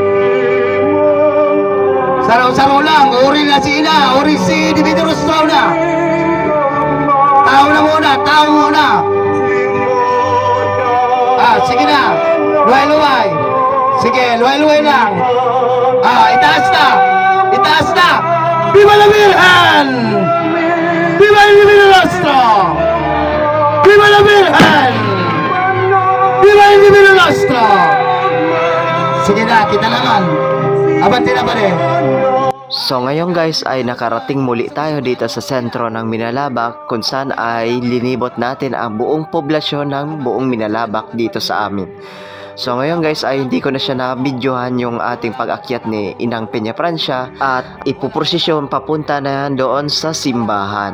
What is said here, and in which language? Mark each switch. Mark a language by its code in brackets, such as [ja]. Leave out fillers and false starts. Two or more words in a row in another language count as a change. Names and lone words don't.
[bik] Saro lang. Uri na si Ina. Uri si Divino Rostro na. Tao muna. Sige na. Luway. Sige, luway lang. Itaas na. [es] Viva la Virgen! Viva el Divino Rostro! Viva la Virgen! Viva el Divino Rostro! [bik] Sige na, kita naman. Abante na ba rin? [tl] So ngayon guys ay nakarating muli tayo dito sa sentro ng Minalabak kung saan ay linibot natin ang buong poblasyon ng buong Minalabak dito sa amin. So ngayon guys ay hindi ko na siya na-videohan yung ating pag-akyat ni Inang Peña Francia at ipuprosesyon papunta na yan doon sa simbahan.